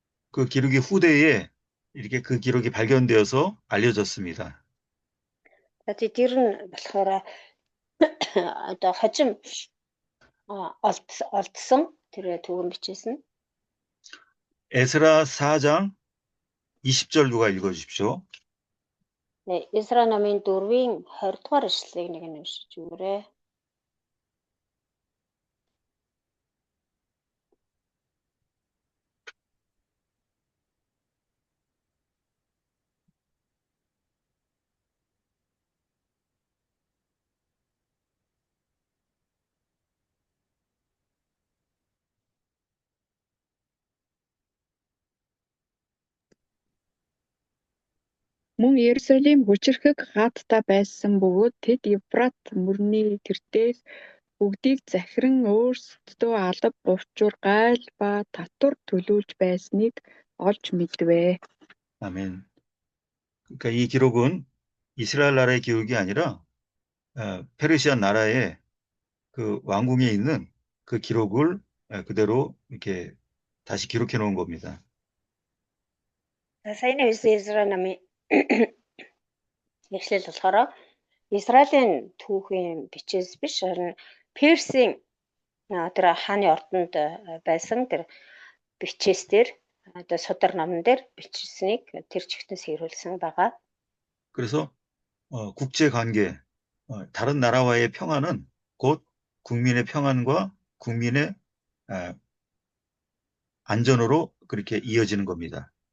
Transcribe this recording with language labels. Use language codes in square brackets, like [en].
[ko] 그 기록이 후대에 이렇게 그 기록이 발견되어서 알려졌습니다. [mn] Тэр нь болохоор одоо хожим олдсон тэр түүхэн бичээс нь [ko] 에스라 4장 20절 누가 읽어주십시오. [mn] 네, Изра номын 4-ийн 20 дугаар ишлэлийг нэг нь уншиж өгөөрэй. Мөн Иерусалим хүчирхэг хаадтай байсан бөгөөд тэд Евфрат мөрний тэртээс бүгдийг захиран өөрсдөө алба бувчуур гайл ба татвар төлүүлж байсныг олж мэдвэ. [ko] 아멘. 그러니까 이 기록은 이스라엘 나라의 기록이 아니라 페르시아 나라의 그 왕궁에 있는 그 기록을 그대로 이렇게 다시 기록해 놓은 겁니다. [mn] За, саяны Изра номын ишлэл болохоор Израилийн түүхийн бичээс биш, харин Персийн тэр хааны ордонд байсан тэр бичээс дээр одоо судар номон дээр бичсэнийг тэр чигтээс хэрүүлсэн байгаа. [ko] 그래서 국제 관계, 다른 나라와의 평화는 곧 국민의 평안과 국민의 안전으로 그렇게 이어지는 겁니다.